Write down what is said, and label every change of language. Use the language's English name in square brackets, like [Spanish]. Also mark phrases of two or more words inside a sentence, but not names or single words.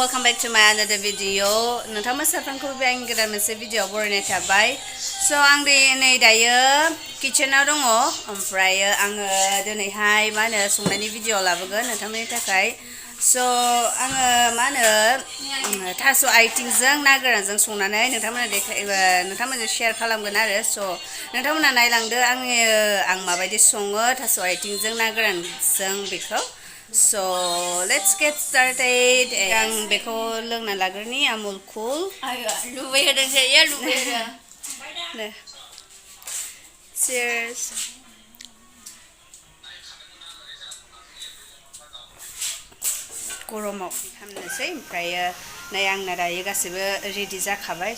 [English] back to my another video. [Bodo] नोंथांमोन साफ्रोमखौबो आं गोदान मोनसे भिडिअ बरायनाय थाबाय। So आं नै दायो किचेनाव दङ ओमफ्राय आङो दिनैहाय मा होनो संनायनि भिडिअ लाबोगोन नोंथांमोननि थाखाय। So आङो मा होनो थास' आइथिंजों ना गोरानजों संनानै नोंथांमोनजों शेयार खालामगोन आरो। So नोंथांमोना नायलांदो आं माबायदि सङो थास' आइथिंजों ना गोरानजों बेखौ। [English] So let's get started. [Bodo] आं बेखौ लोंना लाग्रोनि आमुल कुल। Cheers. गरमाव खालामनोसै ओमफ्राय नै आंना दायो गासिबो रेडि जाखाबाय।